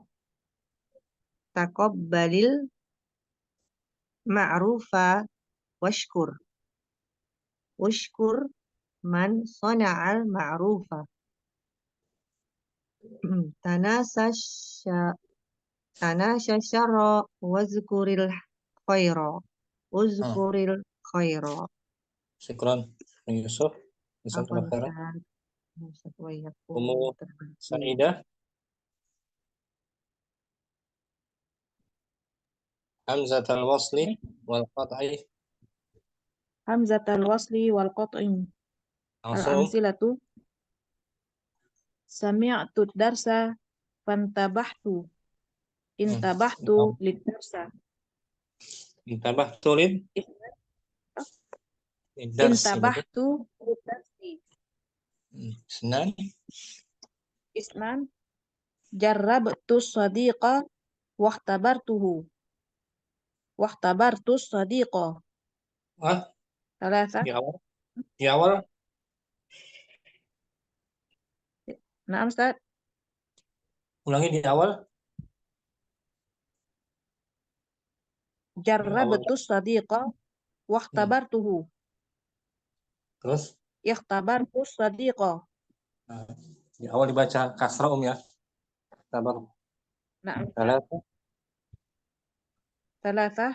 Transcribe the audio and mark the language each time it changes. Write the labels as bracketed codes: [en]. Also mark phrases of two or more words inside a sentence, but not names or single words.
[ar] تقبل المعروف واشكر. واشكر من صنع المعروف. تناس الشر واذكر الخير. اذكر الخير. شكرا يوسف. جزاك الله Afwan khairan. أستاذ وإياكم. Ummu Saidah. همزة الوصل والقطع. همزة الوصل والقطع. [ms] Langsung. [ar] الأمثلة سمعت درسا فانتبهت. انتبهت للدرس. انتبهت للدرس. انتبهت للدرس. اثنان جربت صديقا واختبرته. واختبرت صديقا. ثلاثة. [ms] Di awal. [ar] نعم أستاذ. [ms] Ulangi di awal. [ar] جربت صديقا واختبرته. [ms] Terus? [ar] اختبرت صديقا. [ms] Nah, di awal dibaca kasrah ya. Sabar. [ar] نعم. ثلاثة.